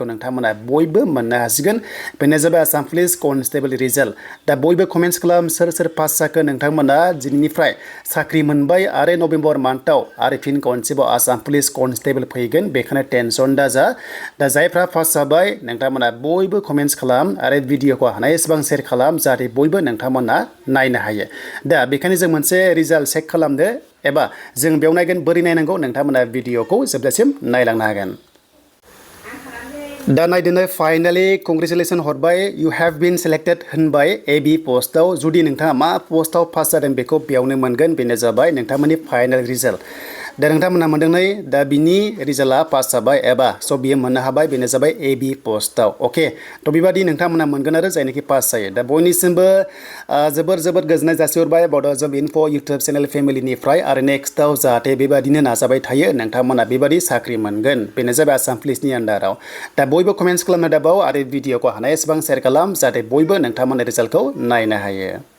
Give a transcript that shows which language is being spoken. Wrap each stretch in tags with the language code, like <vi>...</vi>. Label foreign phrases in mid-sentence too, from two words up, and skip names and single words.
<brx>नोंथांमोना बयबो मोननो हासिगोन बेनो जाबाय आसाम पुलिस कॉन्स्टेबल रिजल्ट दा बयबो कमेन्ट्स खालाम सोर सोर पास जाखो नोंथांमोना दिनैनिफ्राय साख्रि मोनबाय आरो नभेम्बर मान्थआव आरो फिन खनसेबाव आसाम पुलिस कॉन्स्टेबल फैगोन बेखायनो टेनसन दाजा दा जायफ्रा पास जाबाय नोंथांमोना बयबो कमेन्ट्स खालाम आरो भिडिअखौ हानायसेबां शेयार खालाम जाहाथे बयबो नोंथांमोना नायनो हायो दा बेखायनो जों मोनसे</brx> <en>result check</en> <brx>खालामदो एबा जों बेयाव नायगोन बोरै नायनांगौ नोंथांमोना भिडिअखौ जोबजासिम नायलांनो हागोन दा नायदोनो</brx> <en>finally congratulation</en> <brx>हरबाय</brx> <en>you have been selected</en> <brx>होनबाय एबी पोस्टआव जुदि नोंथाङा मा पोस्टआव पास जादों बेखौ बेयावनो मोनगोन बेनो जाबाय नोंथांमोननि</brx> <en>final result</en> <brx>दा नोंथांमोना मोनदों नै दा बिनि रिजल्टआ पास जाबाय एबा स' बियो मोननो हाबाय बेनो जाबाय एबी पोस्टआव अके थ' बेबादि नोंथांमोना मोनगोन आरो जायनाखि पास जायो दा बयनिसिमबो जोबोर गोजोननाय जासिहरबाय बड' जब इनफो यूट्यूब चेनेल फेमिलिनिफ्राय आरो नेक्स्टआव जाहाथे बेबादिनो नाजाबाय थायो नोंथांमोना बेबादि साख्रि मोनगोन बेनो जाबाय आसाम पुलिसनि आन्डाराव दा बयबो कमेन्ट्स खालामनो दाबाव आरो भिडिअखौ हानाय एसेबां शेयार खालाम जाहाथे बयबो नोंथांमोननि रिजल्टखौ नायनो हायो</brx>